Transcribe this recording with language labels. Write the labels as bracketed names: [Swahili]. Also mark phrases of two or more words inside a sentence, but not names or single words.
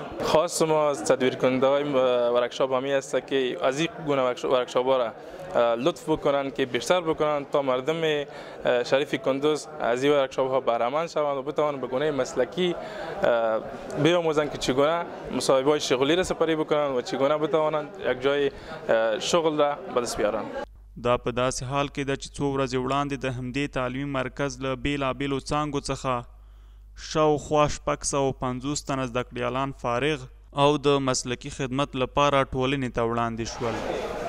[Persian] خواست ما از تدویر کننده های ورکشاپ همی است که از این گونه ورکشاپ ها را لطف بکنن که بیشتر بکنن تا مردم شریف کندوز از این ورکشاپ ها بهره مند شوند و بتوانند به گونه مسلکی بیاموزند که چگونه مصاحبه های شغلی را سپری بکنن و چگونه بتوانند یک جای شغل را به دست بیارن. [Pashto] دا په داسې حال کې ده چې څو ورځې وړاندې د همدې تعلیمي مرکز له بیلابیلو څانګو څخه شاوخوا 650 تنه زده کړیالان فارغ او د مسلکي خدمت لپاره ټولنې ته وړاندې شول.